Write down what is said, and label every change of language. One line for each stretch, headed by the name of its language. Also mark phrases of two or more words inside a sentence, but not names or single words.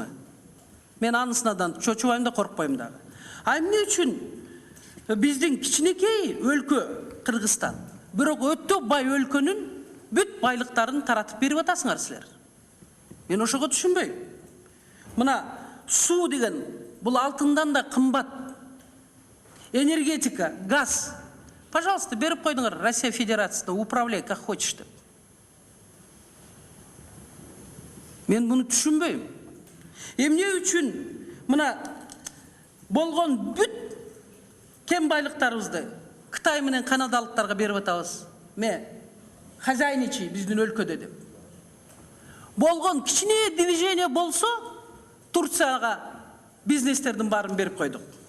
Kyrgyz: Мен анысынадан чочубайм да коркпойм дагы. А эмне үчүн биздин кичинекей өлкө Кыргызстан, бирок өтө бай өлкөнүн бүт байлыктарын таратып берип атасыңар силер? Мен ошого түшүнбөйм. Мына суу деген бул алтындан да кымбат. Энергетика, газ. Пожалуйста, берип койдуңар Россия Федерациясына,
Russian: управляй как хочешь деп.
Kyrgyz: Мен муну түшүнбөйм. Эмне үчүн мына болгон бүт кем байлыктарыбызды Кытай менен канадалыктарга берип атабыз? Хозяйничий биздин өлкөдө деп. Болгон кичине движение болсо, Турцияга бизнестердин баарын берип койдук.